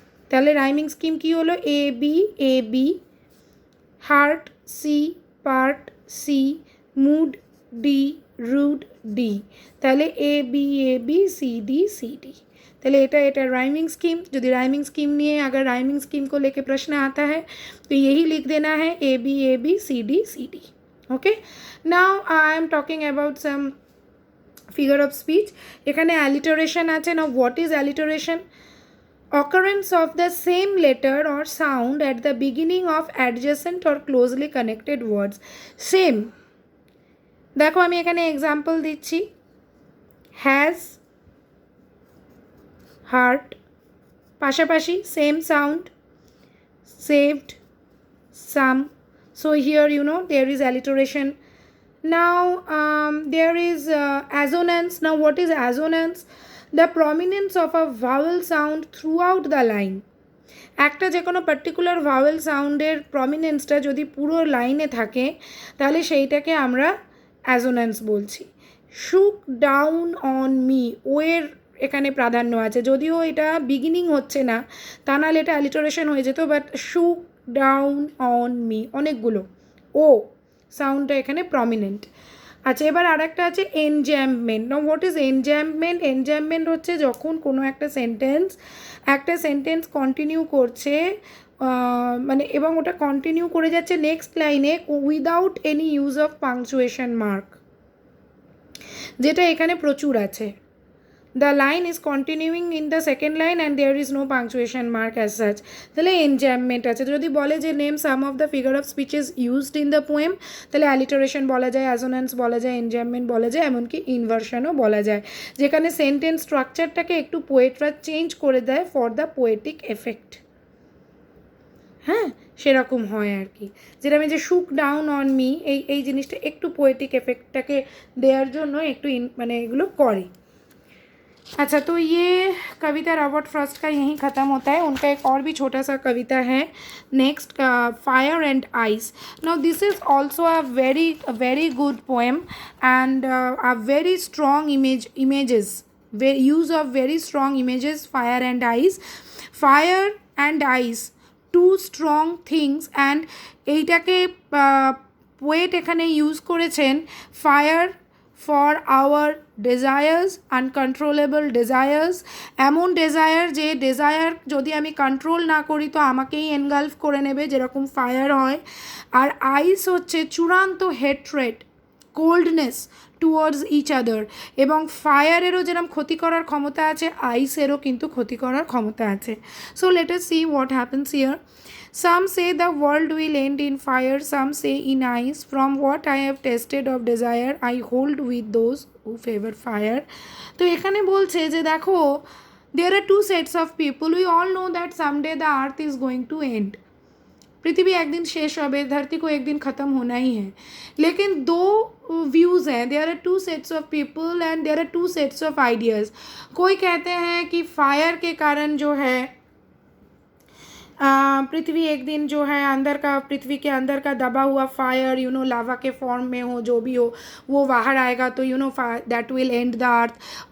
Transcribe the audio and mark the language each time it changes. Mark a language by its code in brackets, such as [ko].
[bn] তাহলে rhyming scheme কী হলো, A B, heart C, part C, mood D, rude D. তাহলে A B C D. তাহলে এটা rhyming scheme. [hi] यदि राइमिंग स्कीम नहीं है, अगर राइमिंग स्कीम को लेके प्रश्न आता है तो यही लिख देना है A B C D. [en] Okay, now I am talking about some figure of speech. [bn] এখানে অ্যালিটারেশন আছে না। [en] What is alliteration? occurrence of the same letter or sound at the beginning of adjacent or closely connected words. [bn] Same, দেখো আমি এখানে example দিচ্ছি, has, heart, পাশাপাশি same sound, saved, some. [en] So here you know there is alliteration. Now there is assonance. Now what is assonance? The prominence of a vowel sound throughout the line. [bn] একটা যে কোনো particular vowel সাউন্ডের প্রমিনেন্সটা যদি পুরো লাইনে থাকে তাহলে সেইটাকে আমরা অ্যাজোন্যান্স বলছি। [en] shook down on me, [bn] ওয়ের এখানে প্রাধান্য আছে, যদিও এটা বিগিনিং হচ্ছে না, তা নাহলে এটা অ্যালিটারেশন হয়ে যেত, বাট শুক ডাউন অন মি অনেকগুলো, ও সাউন্ডটা এখানে প্রমিনেন্ট। আচ্ছা, এবার আর একটা আছে এনজ্যাম্পমেন্ট। না, [en] What is enjambment? [bn] এনজ্যাম্পমেন্ট হচ্ছে যখন কোনো একটা সেন্টেন্স কন্টিনিউ করছে, মানে এবং ওটা কন্টিনিউ করে যাচ্ছে নেক্সট লাইনে without any use of punctuation mark, যেটা এখানে প্রচুর আছে। [en] The line is continuing in the second line and there is no punctuation mark as such. [bn] তাহলে enjambment আছে। যদি বলে যে [en] name some of the figure of speeches used in the poem, [bn] তাহলে alliteration বলা যায়, assonance বলা যায়, enjambment বলা যায়, এমনকি inversionও বলা যায়, যেখানে সেন্টেন্স স্ট্রাকচারটাকে একটু পোয়েটরা চেঞ্জ করে দেয় [en] For the poetic effect. [bn] হ্যাঁ, সেরকম হয় আর কি, যেটা আমি যে [en] shook down on me, [bn] এই জিনিসটা একটু পোয়েটিক এফেক্টটাকে দেওয়ার জন্য একটু মানে এগুলো করে। [hi] अच्छा, तो ये कविता रॉबर्ट फ्रॉस्ट का यहीं ख़त्म होता है। उनका एक और भी छोटा सा कविता है next, fire and ice. [en] now this is also a very good poem and a very strong images, use of very strong images, fire and ice, two strong things, and [bn] এইটাকে পোয়েট এখানে ইউজ করেছেন [en] fire for our desires, uncontrollable desires, [bn] এমন desire যে desire যদি আমি control না করি তো আমাকেই এনগালফ করে নেবে, যেরকম ফায়ার হয়। আর আইস হচ্ছে চূড়ান্ত hatred, coldness towards each other, এবং ফায়ারেরও যেরকম ক্ষতি করার ক্ষমতা আছে, আইসেরও কিন্তু ক্ষতি করার ক্ষমতা আছে। [en] So let us see what happens here. Some say the world will end in fire, some say in ice. From what I have tasted of desire, I hold with those who favor fire. [bn] তো এখানে বলছে যে দেখো, [en] there are two sets of people. We all know that someday the earth is going to end. [hi] पृथ्वी एक दिन शेष হবে, धरती को एक दिन ख़त्म होना ही है। लेकिन दो व्यूज़ हैं, [en] There are two sets of people and there are two sets of ideas. [hi] कोई कहते हैं कि फायर के कारण जो है पृथ्वी एक दिन जो है पृथ्वी के अंदर का दबा हुआ फायर लावा के फॉर्म में हो, जो भी हो वो बाहर आएगा, तो [en] That will end the earth.